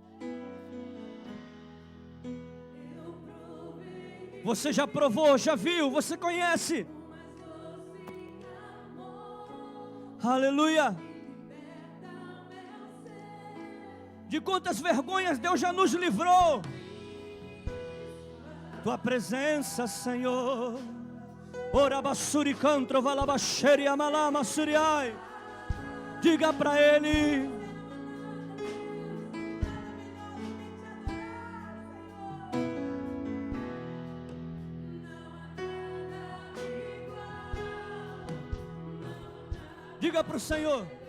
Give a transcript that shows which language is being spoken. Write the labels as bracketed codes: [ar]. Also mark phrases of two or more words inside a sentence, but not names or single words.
[pt] Você já provou, já viu, você conhece. Aleluia. de quantas vergonhas Deus já nos livrou. Tua presença, Senhor. Orabassuri cantro valabaxeri amalama suriai. Diga para Ele. Diga para o Senhor.